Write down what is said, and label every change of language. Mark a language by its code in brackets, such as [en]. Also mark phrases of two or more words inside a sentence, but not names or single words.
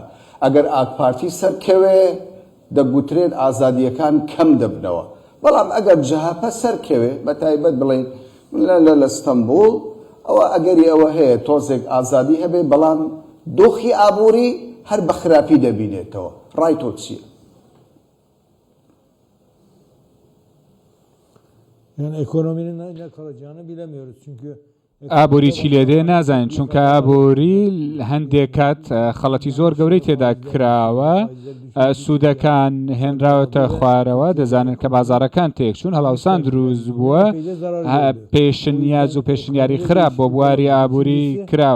[ckb] ئەگەر ئاکپارتی سەرکەوێ دەگوترێت ئازادیەکان کەم دەبنەوە، بەڵام ئەگەر جەهەپە سەرکەوێ بە تایبەت بڵێن لە ئستەمبۆڵ ئەوە ئەگەری ئەوە هەیە تۆزێک ئازادی هەبێ، بەڵام دۆخی ئابووری هەر بە خراپی دەبینێتەوە. ڕای تۆ چییە؟ [tr] Yani ekonominin ne kalacağını bilemiyoruz çünkü [ckb] ئابووری چی لێدێ نازانین، چونکە ئابووری هەندێک کات خەڵەتی زۆر گەورەی تێدا کراوە، سوودەکان هێنراوەتە خوارەوە، دەزانن کە بازارەکان تێکچوون، هەڵاوسان دروست بووە، پێشنیاز و پێشنیاری خراپ بۆ بواری ئابووری کراوە.